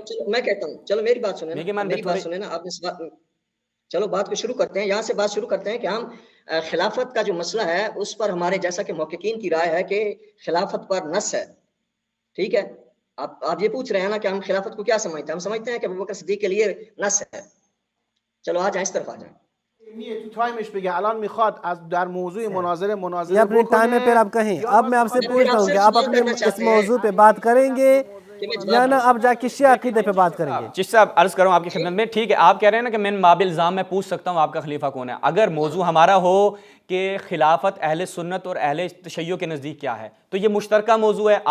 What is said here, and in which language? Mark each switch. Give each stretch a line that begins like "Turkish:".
Urdu: چلو میں کہتا ہوں، چلو میری بات سنیں نا، میری بات سنیں نا. آپ نے چلو بات کو شروع کرتے ہیں، یہاں سے بات شروع کرتے ہیں کہ ہم خلافت کا جو مسئلہ ہے اس پر ہمارے جیسا کہ محققین کی رائے ہے کہ خلافت پر نص ہے. ٹھیک ہے، آپ یہ پوچھ رہے ہیں نا کہ ہم خلافت کو کیا سمجھتے ہیں. ہم سمجھتے ہیں کہ ابوبکر صدیق کے لیے نص ہے. چلو آ جائیں، اس طرف آ جائیں.
Persian: تو تایمش بگه الان میخواد از در موضوع مناظره
Urdu: یہ اپنے ٹائم میں پھر آپ کہیں. اب میں آپ سے پوچھتا ہوں کہ آپ اپنے اس موضوع پہ بات کریں گے یا نہ آپ جا کے شیعہ عقیدے پہ بات کریں گے؟ چشتی صاحب عرض کروں آپ کی خدمت میں، ٹھیک ہے آپ کہہ رہے ہیں نا کہ من باب الزام میں پوچھ سکتا ہوں آپ کا خلیفہ کون ہے. اگر موضوع ہمارا ہو کہ خلافت اہل سنت اور اہل تشیع کے نزدیک کیا ہے، تو یہ مشترکہ موضوع ہے.